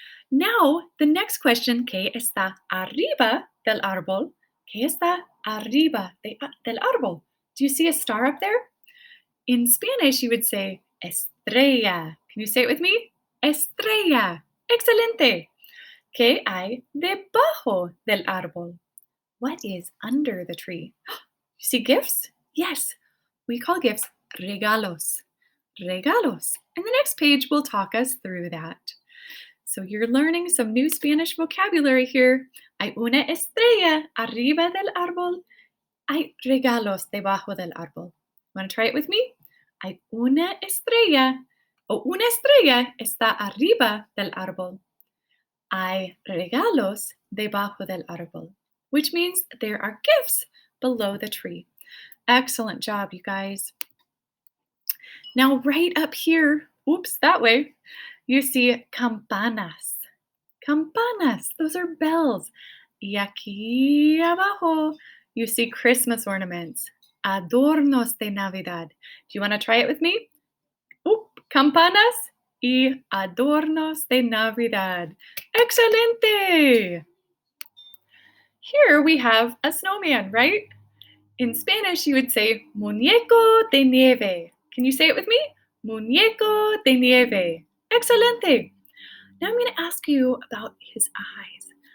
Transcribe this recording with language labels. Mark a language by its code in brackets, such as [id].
[en] Now, the next question, [es] ¿qué está arriba del árbol? ¿Qué está arriba del árbol? [en] Do you see a star up there? In Spanish, you would say estrella. Can you say it with me? Estrella. Excelente. [es] ¿Qué hay debajo del árbol? [en] What is under the tree? You see gifts? Yes. We call gifts regalos. Regalos. And the next page will talk us through that. So you're learning some new Spanish vocabulary here. [es] Hay una estrella arriba del árbol. Hay regalos debajo del árbol. [en] Want to try it with me? [es] Hay una estrella está arriba del árbol. Hay regalos debajo del árbol, [en] which means there are gifts below the tree. Excellent job, you guys. Now, right up here, oops, that way, you see campanas. Campanas, those are bells. [es] Y aquí abajo, [en] you see Christmas ornaments. [es] Adornos de Navidad. [en] Do you want to try it with me? [es] Oop, campanas y adornos de Navidad. Excelente! [en] Here we have a snowman, right? In Spanish, you would say [es] muñeco de nieve. [en] Can you say it with me? [es] Muñeco de nieve. Excelente. [en] Now I'm going to ask you about his eyes.